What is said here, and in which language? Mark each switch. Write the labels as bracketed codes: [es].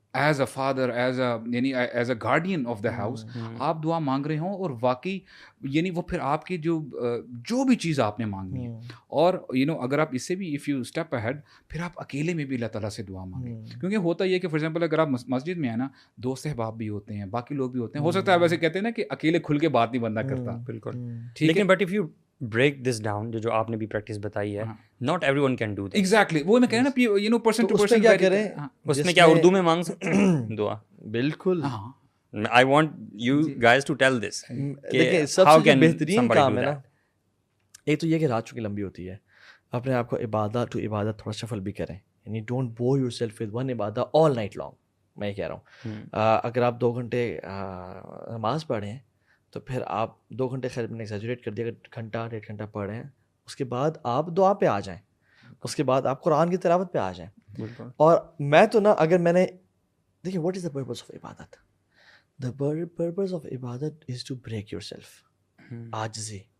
[ur] as a father as a guardian of the house آپ دعا مانگ رہے ہوں اور واقعی یعنی وہ پھر آپ کی جو بھی چیز آپ نے مانگنی ہے اور اگر آپ اس سے بھی [en] if you step ahead [ur] پھر آپ اکیلے میں بھی اللہ تعالیٰ سے دعا مانگیں کیونکہ ہوتا یہ کہ فار ایگزامپل اگر آپ مسجد میں ہیں نا دوست احباب بھی ہوتے ہیں باقی لوگ بھی ہوتے ہیں ہو سکتا ہے ویسے کہتے ہیں نا کہ اکیلے کھل کے بات نہیں بندہ کرتا بالکل لیکن [en] but if you break this down [ur] جو آپ نے بھی پریکٹس بتائی ہے [en] not everyone can do that [ur] exactly وہ میں کہہ رہا نا person to person کیا کریں اس میں کیا اردو میں مانگ سکتے ہیں دعا بالکل [en] I want you guys to tell this [ur] دیکھیں سب سے بہترین کام ہے نا ایک تو یہ کہ رات چونکہ لمبی ہوتی ہے اپنے آپ کو عبادت ٹو عبادت تھوڑا شفل بھی کریں یعنی [en] don't bore yourself with one ibadat all night long [ur] میں یہ کہہ رہا ہوں اگر آپ 2 گھنٹے نماز پڑھیں تو پھر آپ 2 گھنٹے خیر میں نے ایگزیجریٹ کر دیا اگر گھنٹہ 1.5 گھنٹہ پڑھ رہے ہیں اس کے بعد آپ دعا پہ آ جائیں اس کے بعد آپ قرآن کی تلاوت پہ آ جائیں اور میں تو نا اگر میں نے دیکھیے [en] what is the purpose of ibadat the purpose of ibadat is to break yourself [ur] عاجزی